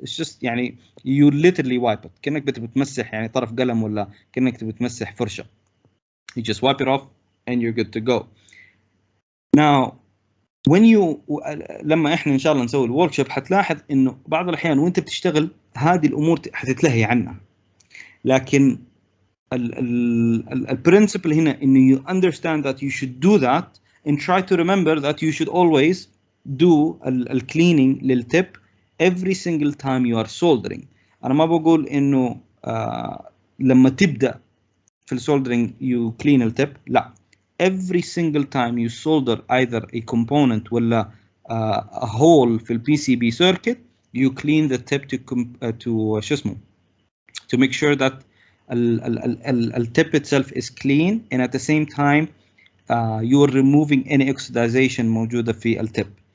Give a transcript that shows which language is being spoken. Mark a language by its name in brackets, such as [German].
[English] It's just يعني you literally wipe it. [Arabic] كأنك بتمسح يعني طرف قلم ولا كأنك بتمسح فرشة. [English] You just wipe it off and you're good to go. Now, when you [Arabic] لما احنا ان شاء الله نسوي الورك شوب حتلاحظ انه بعض الاحيان وانت بتشتغل هذه الامور حتتلهي عنها. لكن البرنسبل هنا انه [English] you understand that you should do that and try to remember that you should always do cleaning للتip every single time you are soldering. [Arabic] انا ما بقول انه لما تبدا في السولدرينج [English] you clean [Arabic] التip، لا. [English] Every single time you solder either a component ولا a hole في PCB circuit, you clean the tip to [Arabic] شو اسمه [English] to make sure that the tip itself is clean, and at the same time you are removing any oxidization [Arabic] موجودة في [English] التip.